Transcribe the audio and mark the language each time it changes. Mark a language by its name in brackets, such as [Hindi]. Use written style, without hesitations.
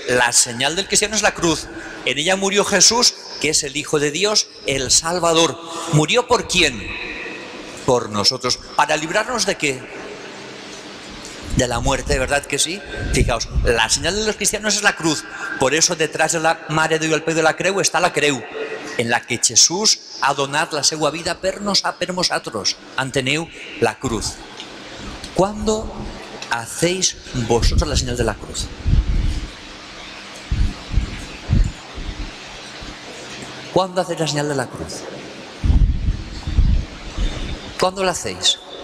[Spanish] La señal del cristiano es la cruz. En ella murió Jesús, que es el Hijo de Dios, el Salvador. ¿Murió por quién? Por nosotros. ¿Para librarnos de qué? De la muerte, ¿verdad que sí? Fijaos, la señal de los cristianos es la cruz. Por eso detrás de la [Catalan] Mare de Déu al peu de la creu [Spanish] está [Catalan] la creu, en la que Jesús ha donat la seva vida per nosaltres. Enteneu? [Spanish] La cruz. ¿Cuándo hacéis vosotros la señal de la cruz? ¿Cuándo hacéis la señal de la cruz? ¿Cuándo la hacéis?